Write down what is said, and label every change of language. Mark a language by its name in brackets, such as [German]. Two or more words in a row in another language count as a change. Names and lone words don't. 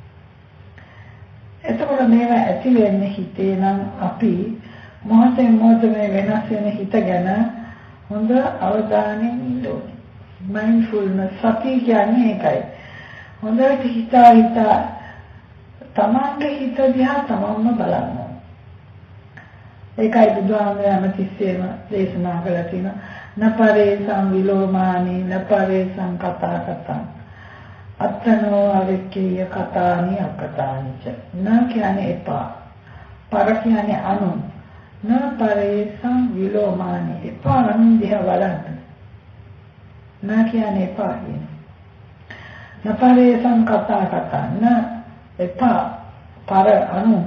[Sinhala] එතකොට මේවා ඇති වෙන්නේ හිතේ නම් අපි මොහොතෙන් මොහොත මේ වෙනස් වෙන හිත ගැන හොඳ අවධානයෙන් ඉන්න ඕනේ. මයින්ඩ්ෆුල්නස් සතිය කියන්නේ ඒකයි. හොඳට හිතා තමන්ගේ හිත දිහා තමන්ම බලන්න. ඒකයි බුදුහාමරේ හැමතිස්සෙම දේශනා කළා තියෙනවා. [Pali] නපරේ සංවිලෝමානි නපරේ සංකතා අත්තනෝ අවික්කීය කතානි අකතානිච. [Sinhala] න කියන්නේ එපා. පර කියන්නේ අනුන්. [Pali] න පරේසං විලෝමානි. [Sinhala] එපා අනුන් දිහා බලන්න. න කියන්නේ එපා කියන්නේ. [Pali] න පරේසං කතා [Sinhala] න එපා පර අනුන්.